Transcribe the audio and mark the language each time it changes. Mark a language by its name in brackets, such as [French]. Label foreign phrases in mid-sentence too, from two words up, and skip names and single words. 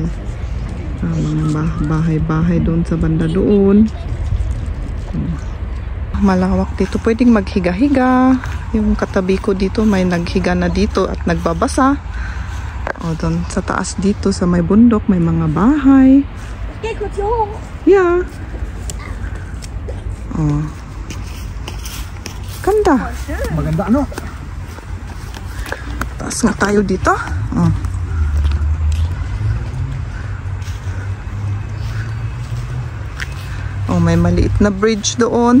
[Filipino] Mga bahay-bahay dun sa banda doon. Malawak dito. Pwedeng maghiga-higa. Yung katabi ko dito, may naghiga na dito at nagbabasa. Doon sa taas dito, sa may bundok, may mga bahay. [German] Geh kurz hier hoch. Yeah. [Filipino] Ganda. Maganda, ano? Taas nga tayo dito. May maliit na bridge doon.